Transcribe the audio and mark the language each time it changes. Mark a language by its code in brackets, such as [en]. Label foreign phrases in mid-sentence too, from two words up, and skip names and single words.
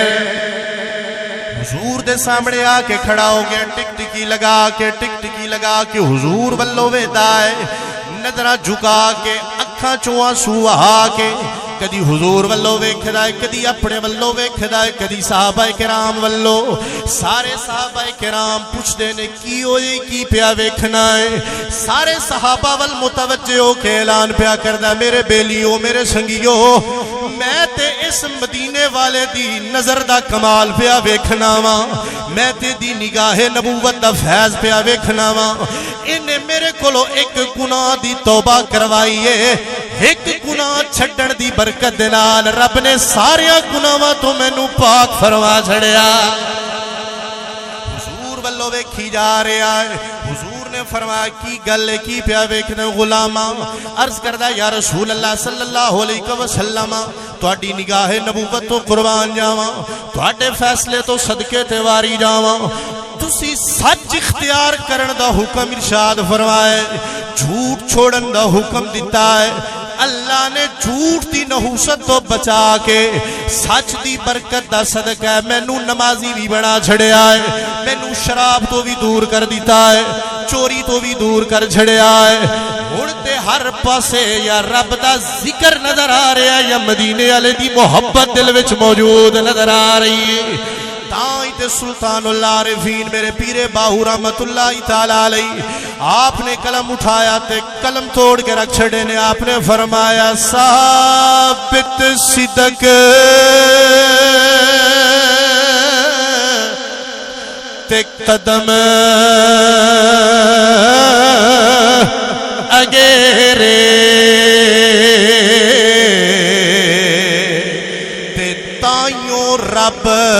[pa] حضور دے سامنے آ کے کھڑا ہو گیا, ٹک ٹکی لگا کے ٹک ٹکی لگا کے حضور والو ویدا ہے, نظرہ جھکا کے اکھاں چوں آنسو آ کے کدی حضور والو ویکھدا ہے, کدی اپنے والو ویکھدا ہے, کدی صحابہ کرام والو. سارے صحابہ کرام پوچھدے نے کی ہوئی کی پیا ویکھنا ہے, سارے صحابہ وال متوجہ ہو کے اعلان پیا کردا, میرے بیلیو میرے سنگیو میں تے اس مدینے والے دی نظر دا کمال پیا ویکھنا وا, میں تے دی نگاہ نبوت دا فیض پیا ویکھنا وا. انہیں میرے کولو ایک گناہ دی توبہ کروائی ہے, ایک گناہ چھڈن دی برکت دے نال رب نے سارے گناہاں تو مینوں پاک فرما چھڑیا. حضور والو ویکھی جا رہا ہے. حضور نے فرمایا کی گل کی پیا ویکھنا غلاماں, عرض کردا [ar] یا رسول اللہ صلی اللہ علیہ وسلم [pa] تہاڈی نگاہ نبوت تو قربان جاواں, تہاڈے فیصلے تو صدقے تے واری جاواں. تسی سچ اختیار کرن دا حکم ارشاد فرمائے, جھوٹ چھوڑن دا حکم دیتا ہے. اللہ نے جھوٹ دی نحوست تو بچا کے سچ دی برکت دا صدقہ ہے مینوں نمازی بھی بنا چھڑیا ہے, مینوں شراب تو بھی دور کر دیتا ہے, چوری تو بھی دور کر چھڑیا ہے. ہن تے ہر پاسے یا رب دا ذکر نظر آ رہا ہے یا مدینے والے دی محبت دل وچ موجود نظر آ رہی ہے. تائیں تے سلطان العارفین میرے پیر باہو [ar] رحمت اللہ تعالی علیہ [pa] آپ نے قلم اٹھایا تے قلم توڑ کے رکھ چھڑے نے, آپ نے فرمایا ثابت صدق تے قدم اگیرے تے تائیوں رب